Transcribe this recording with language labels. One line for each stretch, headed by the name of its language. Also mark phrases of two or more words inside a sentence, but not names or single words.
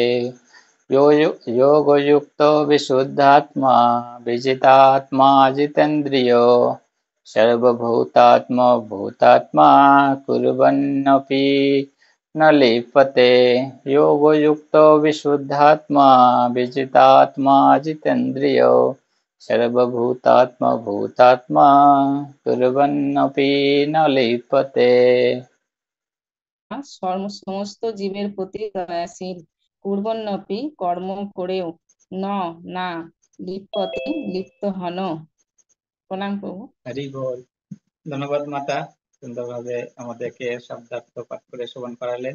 Sanskrit: योगयुक्तो विशुद्धात्मा विजितात्मा जितेन्द्रियो सर्वभूतात्मा भूतात्मा कुर्वन्नपि न लिप्यते। योगयुक्तो विशुद्धात्मा विजितात्मा जितेन्द्रियो सर्वभूतात्मा भूतात्मा कुर्वन्नपि न लिप्यते।
Bangla: সমস্ত জীবের প্রতি দয়াশীল, কুর্বন্নপি কর্ম করেও না লিপ্যতে লিপ্ত হন। প্রণাম প্রভু। হরি বল। ধন্যবাদ মাতা, সুন্দরভাবে আমাদেরকে শব্দার্থ পাঠ করে শ্রবণ করালেন।